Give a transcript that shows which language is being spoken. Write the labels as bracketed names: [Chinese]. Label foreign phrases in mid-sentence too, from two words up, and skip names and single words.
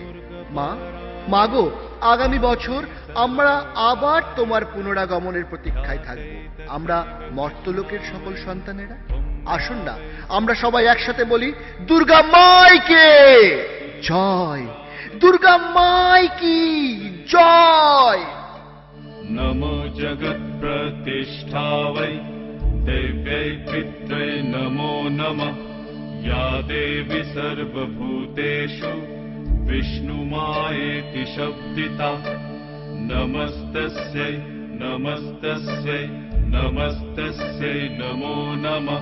[Bangla] মা মাগো, আগামী বছর আমরা আবার তোমার পুনরাগমনের প্রতীক্ষায় থাকব। আমরা মর্তলোকের সকল সন্তানেরা। আসুন না আমরা সবাই একসাথে বলি, [Hindi] दुर्गा माइके जय, दुर्गा माइकी जय। [Sanskrit] नमो जगत्प्रतिष्ठावै देव्यै पित्रै नमो नमः। या देवी सर्वभूतेषु विष्णुमायेति शब्दिता। नमस्तस्यै नमस्तस्यै नमस्तस्यै नमो नमः।